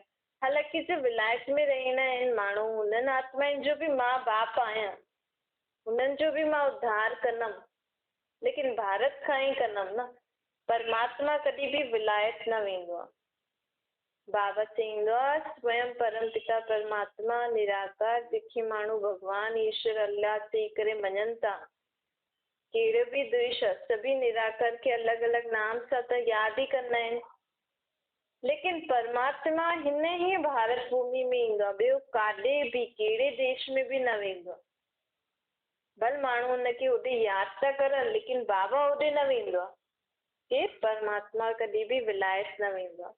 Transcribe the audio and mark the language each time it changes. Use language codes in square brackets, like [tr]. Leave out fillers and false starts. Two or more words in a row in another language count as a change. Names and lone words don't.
[sd] हालांकि जो विलायत में रहंदा आहिनि माण्हू, हुननि आत्माउनि जो बि मां बाप आहियां, हुननि जो बि मां उद्धार कंदमि, लेकिन भारत खां ई कंदमि न। परमात्मा कॾहिं बि विलायत न वेंदो आहे। बाबा चईंदो आहे स्वयं परम पिता परमात्मा निराकार, जंहिंखे माण्हू भॻवान ईश्वर अल्लाह चई करे मञनि था। कहिड़ो बि देश सभी निराकार खे अलॻि अलॻि नाम सां त यादि ई कंदा आहिनि, लेकिन परमात्मा हिन ई भारत भूमि में ईंदो आहे, ॿियो काॾे बि कहिड़े देश में बि न वेंदो आहे। भले माण्हू हुनखे होॾे यादि था करनि लेकिन बाबा होॾे न वेंदो आहे कि परमात्मा कॾहिं बि विलायत न वेंदो आहे।